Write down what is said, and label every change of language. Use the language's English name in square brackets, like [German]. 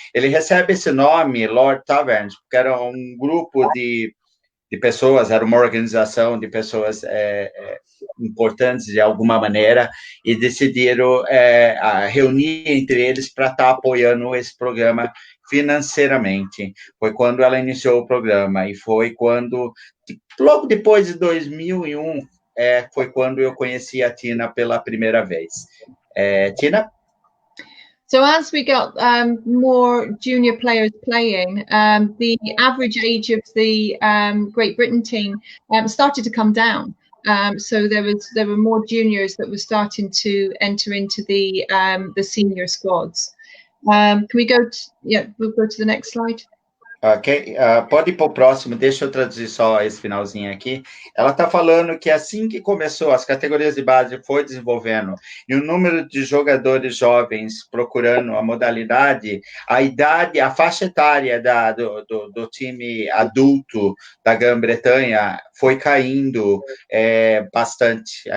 [Portuguese] Ele recebe esse nome, Lord Taverns, porque era um grupo de pessoas, era uma organização de pessoas importantes de alguma maneira, e decidiram reunir entre eles para estar apoiando esse programa financeiramente. Foi quando ela iniciou o programa, e foi quando, logo depois de 2001, foi quando eu conheci a Tina pela primeira vez. Tina? [English] So as we got more junior players playing, the average age of the Great Britain team started to come down. So there were more juniors that were starting to enter into the senior squads. Can we go we'll go to the next slide. [Portuguese] Ok, pode ir para o próximo, deixa eu traduzir só esse finalzinho aqui. Ela está falando que assim que começou, as categorias de base foi desenvolvendo, e o número de jogadores jovens procurando a modalidade, a idade, a faixa etária do time adulto da Grã-Bretanha foi caindo bastante.